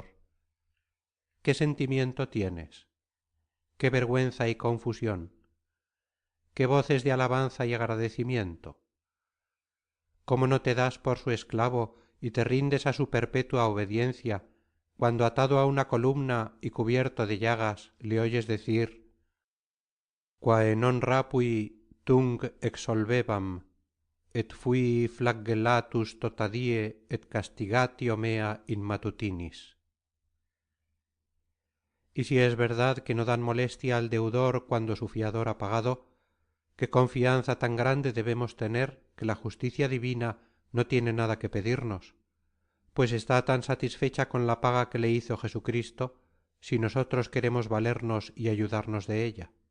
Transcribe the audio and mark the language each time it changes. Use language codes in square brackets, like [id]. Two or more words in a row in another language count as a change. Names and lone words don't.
[es] ¿Qué sentimiento tienes? ¿Qué vergüenza y confusión? ¿Qué voces de alabanza y agradecimiento? ¿Cómo no te das por su esclavo y te rindes a su perpetua obediencia, cuando atado a una columna y cubierto de llagas le oyes decir: [la] quae non rapui tung exsolvebam, et fui flagellatus tota die et castigatio mea in matutinis. [es] Y si es verdad que no dan molestia al deudor cuando su fiador ha pagado, qué confianza tan grande debemos tener que la justicia divina no tiene nada que pedirnos, pues está tan satisfecha con la paga que le hizo Jesucristo, si nosotros queremos valernos y ayudarnos de ella.